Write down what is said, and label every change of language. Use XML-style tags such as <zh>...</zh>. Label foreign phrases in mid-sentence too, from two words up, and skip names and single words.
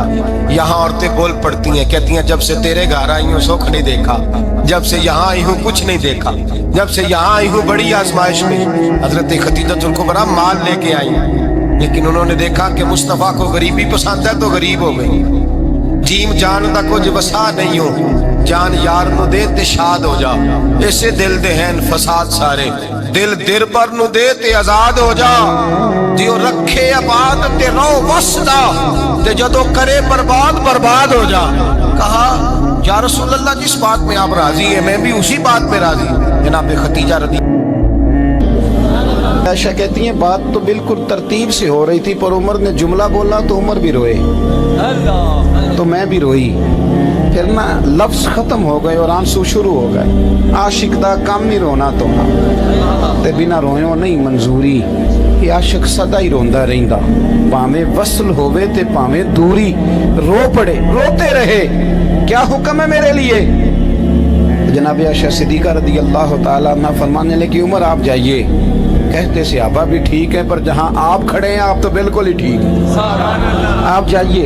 <ur>یہاں عورتیں بول پڑتی ہیں، کہتی ہیں جب سے تیرے گھر آئی ہوں سکھ نہیں دیکھا، جب سے یہاں آئی ہوں کچھ نہیں دیکھا، جب سے یہاں آئی ہوں بڑی آزمائش میں۔ حضرت خدیجہ الکبریٰ مال لے کے آئی، لیکن انہوں نے دیکھا کہ مصطفیٰ کو غریبی پسند ہے تو غریب ہو گئی۔</ur> <pa>جیم جان دا کچھ وسا نہیں ہو، جان یار نو دے تے شاد ہو جا، ایسے دل دے ہیں فساد سارے، دل در پر نو دے تے آزاد ہو جا۔ دیو رکھے آباد تے رو وسدا تے جدو کرے برباد برباد ہو جا.</pa> <ur>کہا یا رسول اللہ جس بات میں آپ راضی ہیں میں بھی اسی بات میں راضی. جناب خدیجہ رضی عائشہ کہتی ہیں بات تو بالکل ترتیب سے ہو رہی تھی پر عمر نے جملہ بولا تو عمر بھی روئے تو میں بھی روئی. پھر نا لفظ ختم ہو گئے اور آنسو شروع ہو گئے.</ur> <pa>عاشق دا کام نہیں رونا تو تے بنا روئیوں نہیں منظوری. یہ عاشق سدا ہی روندا رہندا پاویں وصل ہوئے تے پاویں دوری.</pa> <ur>رو پڑے روتے رہے کیا حکم ہے میرے لیے. جناب عائشہ صدیقہ رضی اللہ تعالیٰ عنہ فرمانے لگی عمر آپ جائیے. کہتے صحابہ بھی ٹھیک ہے پر جہاں آپ کھڑے ہیں آپ تو بالکل ہی ٹھیک ہیں آپ جائیے.</ur>